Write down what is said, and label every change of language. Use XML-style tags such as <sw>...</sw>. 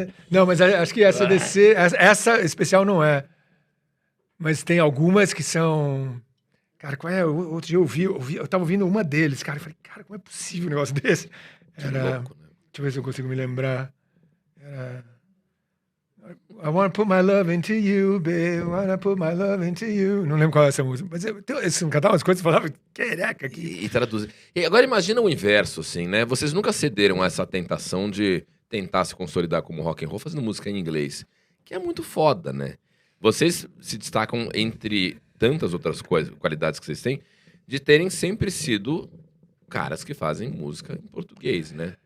<pt>Não, mas acho que essa DC, essa especial não é. Mas tem algumas que são... Cara, qual é? Outro dia eu tava ouvindo uma deles, cara. Eu falei, cara, como é possível um negócio desse? Era... Louco, né? Deixa eu ver se eu consigo me lembrar. Era...</pt> <en>I wanna put my love into you, babe. I wanna put my love into you.</en> <pt>Não lembro qual é essa música. Mas eu cantava umas coisas e falava, caraca. E traduzir. E agora imagina o inverso, assim, né? Vocês nunca cederam a essa tentação de tentar se consolidar como rock and roll fazendo música em inglês. Que é muito foda, né? Vocês se destacam entre tantas outras qualidades que vocês têm, de terem sempre sido caras que fazem música em português, né?</pt>